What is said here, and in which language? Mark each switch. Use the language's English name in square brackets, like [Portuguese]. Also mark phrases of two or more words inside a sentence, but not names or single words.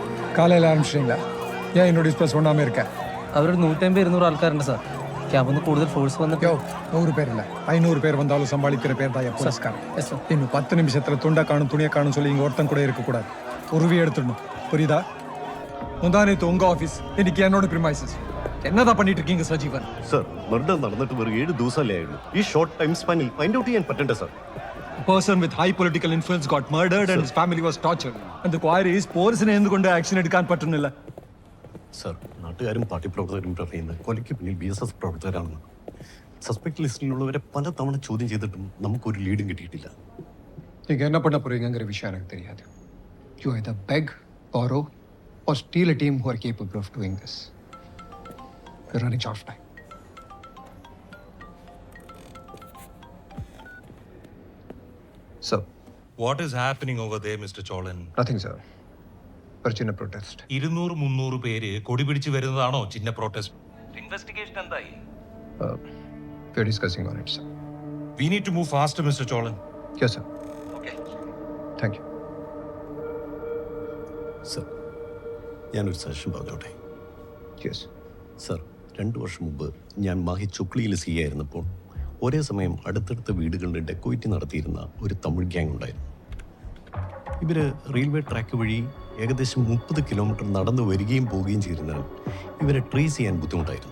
[Tamil] காலையில் ஆரம்பிச்சிட்டிங்களா? ஏன் என்னோட ப்ளஸ் ஒன்றாமல் இருக்கேன்? [Malayalam] അവരൊരു 150-200 ആൾക്കാരുണ്ട് സാർ. ക്യാമ്പിൽ നിന്ന് കൂടുതൽ ഫോഴ്സ് വന്നിട്ട് [Tamil] யோ 100 பேர் இல்லை, 500 பேர் வந்தாலும் சமாளிக்கிற பேர் தான் போலீஸ்காரன். [English] Yes, sir. [Tamil] இன்னும் 10 நிமிஷத்தில் துண்டை காணும் துணியை காணும் சொல்லி இங்கே ஒருத்தன் கூட இருக்கக்கூடாது. உருவி எடுத்துடணும், புரியுதா? முந்தானேத்து உங்கள் ஆஃபீஸ், இன்னைக்கு என்னோட ப்ரிமைசஸ். എന്നതാ பண்ணிட்டு இருக்கீங்க സജീവൻ? [Malayalam] സർ, മർഡർ നടന്നിട്ട് വെറും 7 ദിവസമല്ലേ ആയുള്ളൂ. ഈ [English] short time spanil find out [Malayalam] ചെയ്യാൻ പറ്റണ്ടേ സർ? [English] A person with high political influence got murdered and his family was tortured. And the query is, [Malayalam] പോലീസിനെ എന്തുകൊണ്ട് ആക്ഷൻ എടുക്കാൻ പറ്റുന്നില്ല? സർ, നാട്ടുകാരും പാർട്ടി പ്രവർത്തകരും പറയുന്നത് കൊലയ്ക്ക് പിന്നിൽ BSS പ്രവർത്തകരാണെന്ന്. സസ്പെക്ട് ലിസ്റ്റിലുള്ളവരെ പലതവണ ചോദ്യം ചെയ്തിട്ടും നമുക്കൊരു ലീഡും കിട്ടിയിട്ടില്ല. [Tamil] நீங்க என்ன பண்ண போறீங்கங்கிற விஷயம் எனக்கு தெரியாது. [English] You either beg, borrow, or steal a team who are capable of doing this. You're running short of time. Sir, What is happening over there, Mr. Cholan? nothing, sir. [Malayalam] ഒരു ചിന്ന പ്രൊട്ടസ്റ്റ്. 200-300 പേര് കൊടി പിടിച്ച് വരുന്നതാണോ ചിന്ന protest? Investigation എന്തായി? [English] We're discussing on it, sir. We need to move faster, Mr. Cholan. Yes, sir. Okay. Thank you. [Malayalam] സർ, ഞാനൊരു സജഷൻ പറഞ്ഞോട്ടെ? [English] Yes. [Malayalam] സർ, 2 വർഷം മുമ്പ് ഞാൻ മാഹി ചുക്ലിയിൽ സി ആയിരുന്നപ്പോൾ ഒരേ സമയം അടുത്തടുത്ത വീടുകളുടെ ഡെക്കോയിറ്റി നടത്തിയിരുന്ന ഒരു തമിഴ് ഗ്യാങ് ഉണ്ടായിരുന്നു. ഇവർ റെയിൽവേ ട്രാക്ക് വഴി ഏകദേശം 30 കിലോമീറ്റർ നടന്നു വരികയും പോവുകയും ചെയ്തിരുന്നതിനാൽ ഇവരെ ട്രേസ് ചെയ്യാൻ ബുദ്ധിമുട്ടായിരുന്നു.